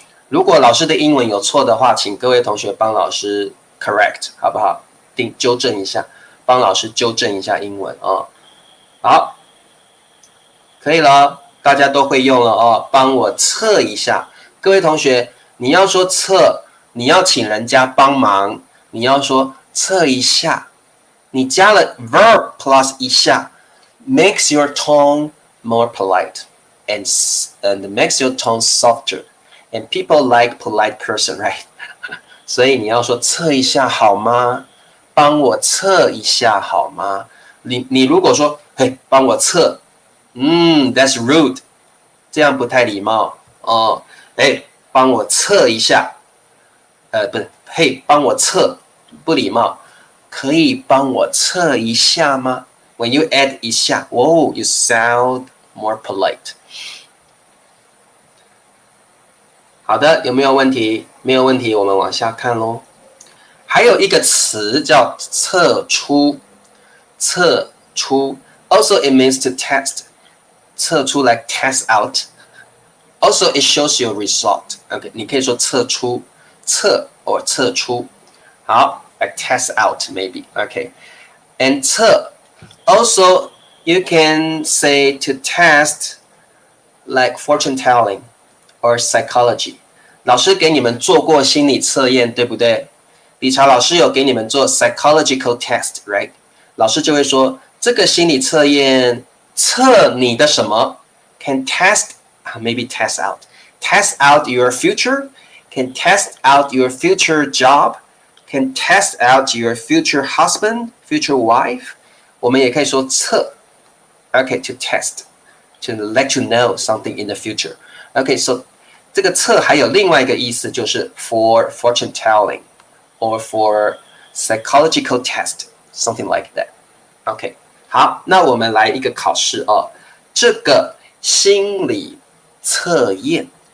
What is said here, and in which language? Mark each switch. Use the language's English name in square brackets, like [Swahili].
[Chinese] 如果老师的英文有错的话，请各位同学帮老师 correct， 好不好？纠正一下，帮老师纠正一下英文哦。好，可以了，大家都会用了哦。帮我测一下，各位同学，你要说测，你要请人家帮忙。你要说测一下，你加了 [English] verb plus 一下 ，makes your tone more polite and makes your tone softer. And people like polite person, right? [Chinese] 所以你要说测一下好吗？帮我测一下好吗？你如果说嘿，帮我测， [English] that's rude， [Chinese] 这样不太礼貌哦。帮我测一下，不是，嘿，帮我测。不礼貌，可以帮我测一下吗 ？ [English] When you add 一下you sound more polite. [Chinese] 好的，有没有问题？没有问题，我们往下看咯。还有一个词叫测出，测出 [English] ，also it means to test， 测出 like test out。Also it shows your result. [Chinese] OK， 你可以说测出，测 or 测出。 [English] 好 ，like test out maybe. Okay, and 测 also you can say to test like fortune telling or psychology. [Chinese] 老师给你们做过心理测验，对不对？理查老师有给你们做 [English] psychological test，right？ [Chinese] 老师就会说，这个心理测验测你的什么 [English] ？Can test maybe test out your future, can test out your future job, can test out your future husband, future wife。 [Chinese] 我们也可以说测 [English] ，OK to test to let you know something in the future。 [Chinese] OK so 这个测还有另外一个意思，就是 [English] for fortune telling or for psychological test something like that。 [Chinese] OK 好，那我们来一个考试哦，这个心理测验。